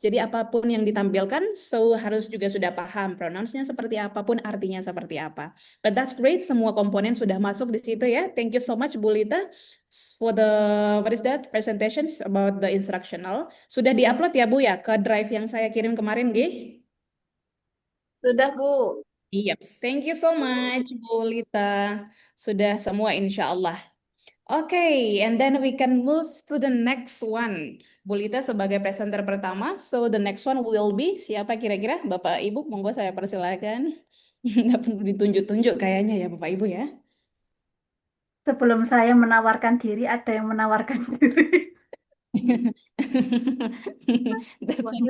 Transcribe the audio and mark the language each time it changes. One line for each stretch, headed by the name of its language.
Indonesian: Jadi apapun yang ditampilkan, so harus juga sudah paham pronounce-nya seperti apapun, artinya seperti apa.
English: But that's great.
Indonesian: Semua komponen sudah masuk di situ ya.
English: Thank you so much Bu Lita for the what is that presentations about the instructional.
Indonesian: Sudah diupload ya Bu ya ke drive yang saya kirim kemarin, G? Sudah, Bu.
English: Yep, thank you so much Bu Lita.
Indonesian: Sudah semua insya Allah.
English: Okay, and then we can move to the next one. Bu Lita
Indonesian: sebagai presenter pertama,
English: so the next one will be
Indonesian: siapa kira-kira? Bapak Ibu, monggo saya persilakan. Nggak perlu ditunjuk-tunjuk kayaknya ya Bapak Ibu ya. Sebelum saya menawarkan diri, ada yang menawarkan diri.
English: That's Wahyu